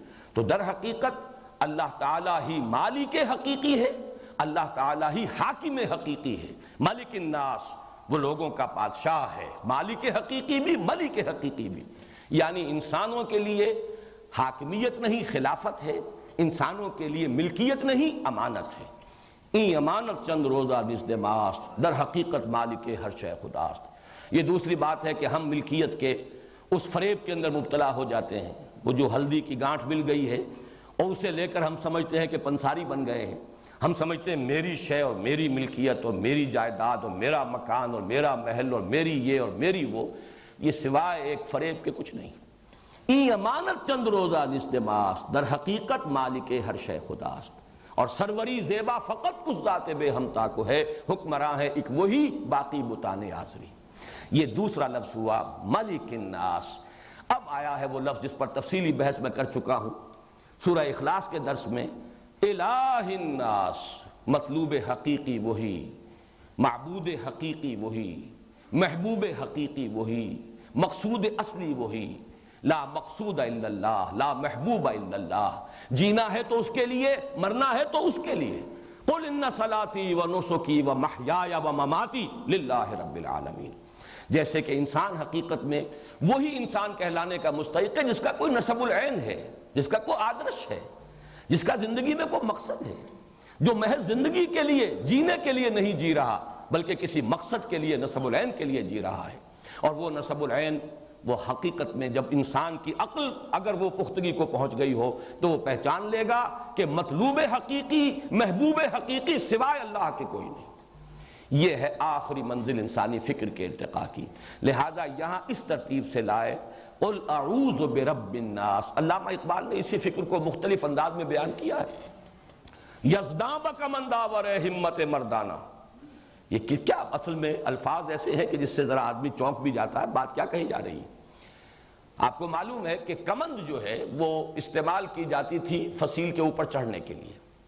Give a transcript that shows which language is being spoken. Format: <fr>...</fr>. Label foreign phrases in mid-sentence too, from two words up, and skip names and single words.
<ur>تو در حقیقت اللہ تعالیٰ ہی مالک حقیقی ہے، اللہ تعالیٰ ہی حاکم حقیقی ہے،</ur> <ar>ملک الناس</ar> <ur>وہ لوگوں کا بادشاہ ہے، مالک حقیقی بھی ملک حقیقی بھی، یعنی انسانوں کے لیے حاکمیت نہیں خلافت ہے، انسانوں کے لیے ملکیت نہیں امانت ہے۔</ur> <fa>این امانت چند روزہ نزد ماست، در حقیقت مالک ہر شے خداست۔</fa> <ur>یہ دوسری بات ہے کہ ہم ملکیت کے اس فریب کے اندر مبتلا ہو جاتے ہیں، وہ جو ہلدی کی گانٹھ مل گئی ہے اور اسے لے کر ہم سمجھتے ہیں کہ پنساری بن گئے ہیں، ہم سمجھتے ہیں میری شے اور میری ملکیت اور میری جائیداد اور میرا مکان اور میرا محل اور میری یہ اور میری وہ، یہ سوائے ایک فریب کے کچھ نہیں۔</ur> <fa>این امانت چند روزہ نزد ماست، در حقیقت مالک ہر شے خداست،</fa> <ur>اور سروری زیبا فقط کچھ ذات بے ہمتا کو ہے، حکمراں ہے ایک وہی باقی بتان آزری۔ یہ دوسرا لفظ ہوا</ur> <ar>ملک الناس۔</ar> <ur>اب آیا ہے وہ لفظ جس پر تفصیلی بحث میں کر چکا ہوں سورہ اخلاص کے درس میں،</ur> <ar>الہ الناس،</ar> <ur>مطلوب حقیقی وہی، معبود حقیقی وہی، محبوب حقیقی وہی، مقصود اصلی وہی،</ur> <ar>لا مقصود الا اللہ، لا محبوب الا اللہ،</ar> <ur>جینا ہے تو اس کے لیے، مرنا ہے تو اس کے لیے۔</ur> <ar>قل ان صلاتی و نسکی و محیای و مماتی للہ رب العالمین۔</ar> <ur>جیسے کہ انسان حقیقت میں وہی انسان کہلانے کا مستحق ہے جس کا کوئی نسب العین ہے، جس کا کوئی آدرش ہے، جس کا زندگی میں کوئی مقصد ہے، جو محض زندگی کے لیے جینے کے لیے نہیں جی رہا بلکہ کسی مقصد کے لیے نسب العین کے لیے جی رہا ہے۔ اور وہ نسب العین وہ حقیقت میں جب انسان کی عقل اگر وہ پختگی کو پہنچ گئی ہو تو وہ پہچان لے گا کہ مطلوب حقیقی، محبوب حقیقی سوائے اللہ کے کوئی نہیں۔ یہ ہے آخری منزل انسانی فکر کے ارتقاء کی، لہذا یہاں اس ترتیب سے لائے</ur> <ar>قل اعوذ برب الناس۔</ar> <ur>علامہ اقبال نے اسی فکر کو مختلف انداز میں بیان کیا ہے۔</ur> <fa>یزداں بک من داور ہمت مردانہ،</fa> <ur>یہ کیا اصل میں الفاظ ایسے ہیں کہ جس سے ذرا آدمی چونک بھی جاتا ہے، بات کیا کہی جا رہی ہے۔ آپ کو معلوم ہے کہ کمند جو ہے وہ استعمال کی جاتی تھی فصیل کے اوپر چڑھنے کے لیے۔</ur>